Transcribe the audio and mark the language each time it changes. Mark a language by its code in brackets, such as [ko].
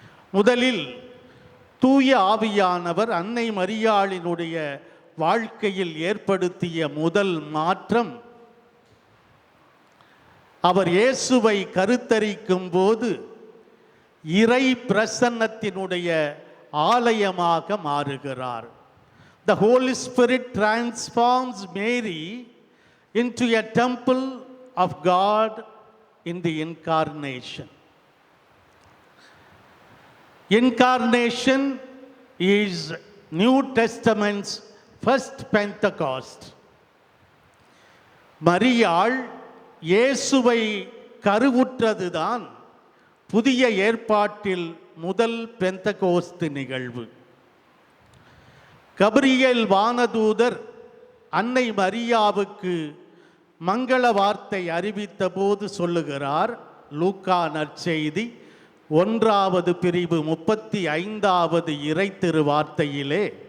[ta] முதலில் தூய ஆவியானவர் அன்னை மரியாளினுடைய வாழ்க்கையில் ஏற்படுத்திய முதல் மாற்றம், அவர் இயேசுவை கருத்தரிக்கும் போது இறை பிரசன்னத்தினுடைய ஆலயமாக மாறுகிறார். [en] The Holy Spirit transforms Mary into a temple of God in the incarnation. Incarnation is New Testament's first Pentecost. [ta] மரியாள் இயேசுவை கருவுற்றதுதான் புதிய ஏற்பாட்டில் முதல் பெந்தகோஸ்து நிகழ்வு. கபிரியேல் வானதூதர் அன்னை மரியாவுக்கு மங்கள வார்த்தை அறிவித்த போது சொல்லுகிறார், லூக்கா நற்செய்தி 1வது பிரிவு 35வது இறை திருவார்த்தையிலே,